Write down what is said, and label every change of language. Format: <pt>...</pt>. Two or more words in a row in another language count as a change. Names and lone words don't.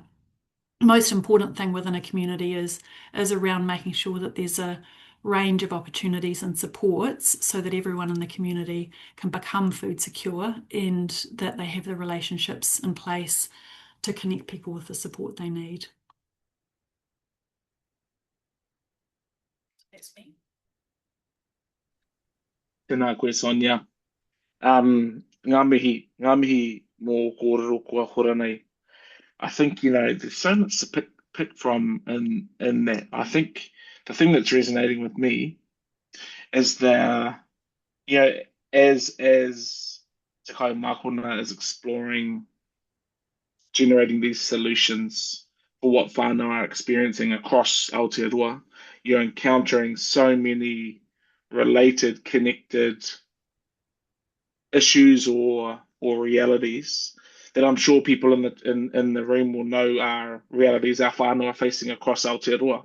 <en>The most important thing within a community is around making sure that there's a range of opportunities and supports so that everyone in the community can become food secure, and that they have the relationships in place to connect people with the support they need. That's me.</en> <mi>Tēnā koe, Sonya. Ngā mihi mō kōrero kua hora nei.</mi> <en>I think, there's so much to pick from in that. I think the thing that's resonating with me is that, as Te Kai Mākona is exploring generating these solutions for what whānau are experiencing across Aotearoa, you're encountering so many related, connected issues or realities that I'm sure people in the room will know are realities our whānau are facing across Aotearoa.</en>